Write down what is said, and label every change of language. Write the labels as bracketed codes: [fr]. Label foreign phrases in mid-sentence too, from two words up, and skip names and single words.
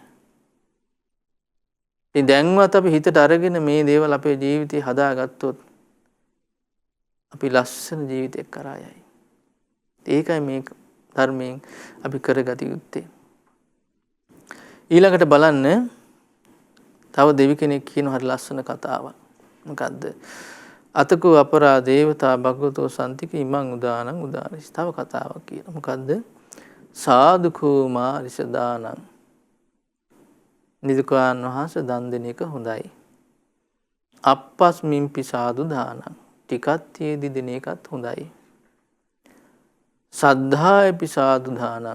[si] ඉතින් දැන්වත් අපි හිතට අරගෙන මේ දේවල් අපේ ජීවිතේ හදාගත්තොත් අපි ලස්සන ජීවිතයක් කරා යයි. ඒකයි මේ ධර්මයෙන් අපි කරගත යුත්තේ. ඊළඟට බලන්න තව දෙවි කෙනෙක් කියන හරි ලස්සන කතාවක්. මොකද්ද? [pi] අතකෝ අපරා දේවතා භගවතෝ සම්තික ඉමං උදානං උදාරිස්. [si] තව කතාවක් කියන. මොකද්ද? [pi] සාදුකෝ මාරිස දානං. [si] නිදුකාන් වහන්සේ දන් දෙන එක හොඳයි. [pi] අප්පස්මින්පි සාදු දානං. [si] ටිකක් තියේදී දෙන එකත් හොඳයි. [pi] සද්ධායපි සාදු දානං.